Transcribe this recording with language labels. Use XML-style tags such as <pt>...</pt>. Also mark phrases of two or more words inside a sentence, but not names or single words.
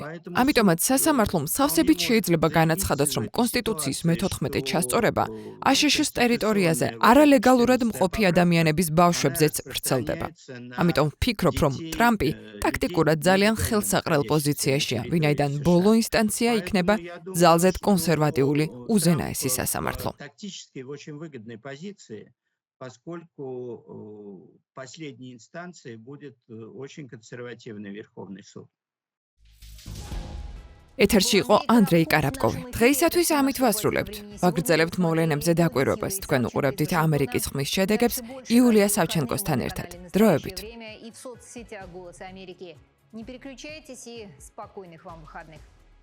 <ka>ამიტომაც სასამართლომ სავსებით შეიძლება განაცხადოს, რომ კონსტიტუციის მე-14 ჩასწორება აშშ-ის ტერიტორიაზე არალეგალურად მყოფი ადამიანების ბავშვებზეც ვრცელდება. ამიტომ ვფიქრობ, რომ ტრამპი ტაქტიკურად ძალიან ხელსაყრელ პოზიციაშია, ვინაიდან ბოლო ინსტანცია იქნება ძალზედ კონსერვატიული უზენაესი სასამართლო.</ka> <ru>Поскольку последней инстанцией будет очень консервативный Верховный суд.</ru> <ka>ეთერში იყო ანდრეი კარაპკოვი. დღეისათვის ამით ვასრულებთ. ვაგრძელებთ მოვლენებზე დაკვირვებას. თქვენ უყურებდით ამერიკის ხმის შედეგებს იულია სავჩენკოსთან ერთად. დროებით.</ka> <ru>Не переключайтесь и спокойных вам выходных.</ru>